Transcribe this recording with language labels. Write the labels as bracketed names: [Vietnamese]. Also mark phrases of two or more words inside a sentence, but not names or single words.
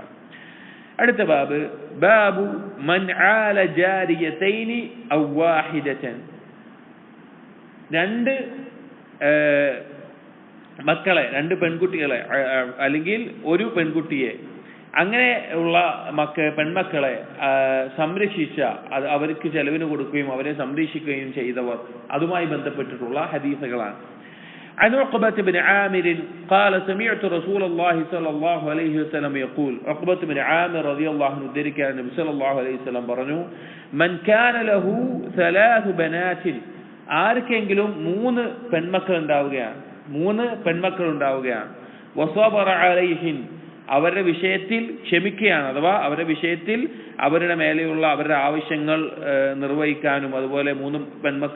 [Malayalam] അടുത്ത ബാബ്, [Arabic] باب من عال جاريتين أو واحدة, [Malayalam] 2 മക്കളെ, 2 പെൺകുട്ടികളെ അല്ലെങ്കിൽ ഒരു പെൺകുട്ടിയെ, അങ്ങനെ ഉള്ള പെൺമക്കളെ സംരക്ഷിച്ച, അവർക്ക് ചെലവിന് കൊടുക്കുകയും അവരെ സംരക്ഷിക്കുകയും ചെയ്തവർ, അതുമായി ബന്ധപ്പെട്ടിട്ടുള്ള ഹദീസുകളാണ്. [Arabic] عن عقبة بن عامر قال سمعت رسول الله صلى الله عليه وسلم يقول, عقبة بن عامر رضي الله عنه ذلك النبي صلى الله عليه وسلم പറഞ്ഞു, من كان له 3 بنات, [Malayalam] ആർക്കെങ്കിലും 3 പെൺമക്കൾ ഉണ്ടാവുകയാണ്, [Arabic] وصبر عليهن, [Malayalam] അവരുടെ വിഷയത്തിൽ ക്ഷമിക്കുകയാണ്, അഥവാ അവരുടെ വിഷയത്തിൽ അവരുടെ മേലെയുള്ള അവരുടെ ആവശ്യങ്ങൾ നിർവഹിക്കാനും, അതുപോലെ 3 പെൺമക്കൾ